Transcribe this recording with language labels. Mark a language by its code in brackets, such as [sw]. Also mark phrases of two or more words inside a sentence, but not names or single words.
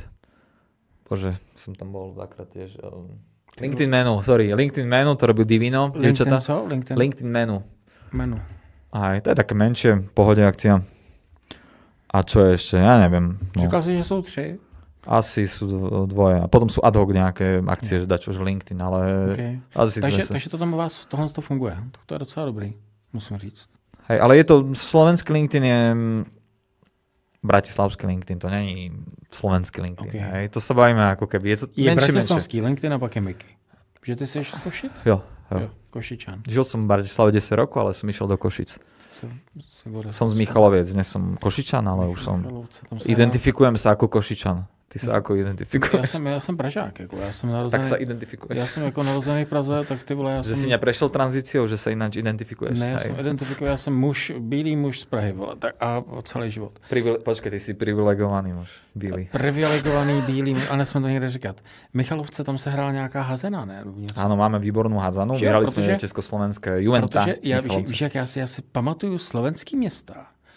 [sk] Bože, som tam bol dvakrát tiež. LinkedIn Menu, to robil Divino. LinkedIn Menu. Aj, to je také menšie, pohode akcia. A čo ešte? Ja neviem. No. [cs] Říkal si, že sú 3? [sk] Asi sú dvoje. A potom sú ad hoc nejaké akcie, že dačo, že LinkedIn, ale... Okay. [cs] Takže to tam u vás tohle to funguje. To je docela dobrý, musím říct. [sk] Hej, ale je to, slovenský LinkedIn je... [cs] Bratislavský LinkedIn, to není slovenský LinkedIn. Okay. [sk] Hej, to sa bavíme ako keby. Je to [cs] bratislavský LinkedIn a pak je Mickey. [sk] Že ty si z Košic? [cs] Jo. [sk] Košičan. Žil som v Bratislave 10 rokov, ale som išiel do Košic. Som z Michaloviec, nie som Košičan, ale už som... Identifikujem sa ako Košičan. Ty sa ako identifikuješ? Ja som Pražák. Tak sa identifikuješ. [cs] Ja som ako narozený v Praze, tak ty vole, [sk] Že si neprešiel tranzíciou, že sa ináč identifikuješ? [cs] Ne, ja som identifikujem, ja som bílý muž z Prahy, vole, tak a celý život. Počkej, ty si privilegovaný muž, bílý. Privilegovaný bílý muž, ale nesmím to někde říkat. Michalovce, tam se hrála nějaká hazena, ne? [sk] Áno, máme výbornú házanu, vyhrali sme československé Juventa. [cs] Víš, jak já si pamatuju slovenský města.